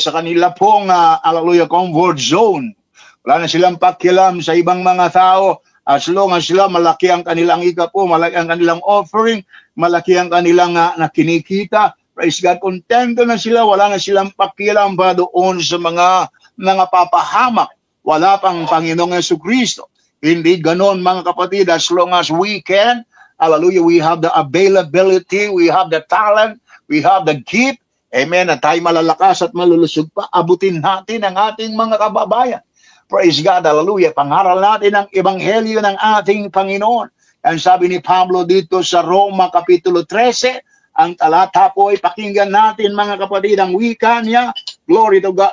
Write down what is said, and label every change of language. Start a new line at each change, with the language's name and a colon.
Filipino: Sa kanila pong, hallelujah, comfort zone. Wala na silang pakialam sa ibang mga tao.
English: As long as
Filipino: sila, malaki ang kanilang ikapo, malaki ang kanilang offering, malaki ang kanilang nakinikita.
English: Praise God.
Filipino: Kontento na sila. Wala na silang pakialam ba doon sa mga papahamak. Wala pang Panginoong Jesucristo. Hindi ganon, mga kapatid.
English: As long as we can, hallelujah, we have the availability, we have the talent, we have the gift. Amen.
Filipino: At tayo malalakas at malulusog pa, abutin natin ang ating mga kababayan.
English: Praise God.
Filipino: Hallelujah. Pangaral natin ang Ebanghelyo ng ating Panginoon. Ang sabi ni Pablo dito sa Roma Kapitulo 13, ang talata po ay pakinggan natin, mga kapatid, ang wika niya.
English: Glory to God.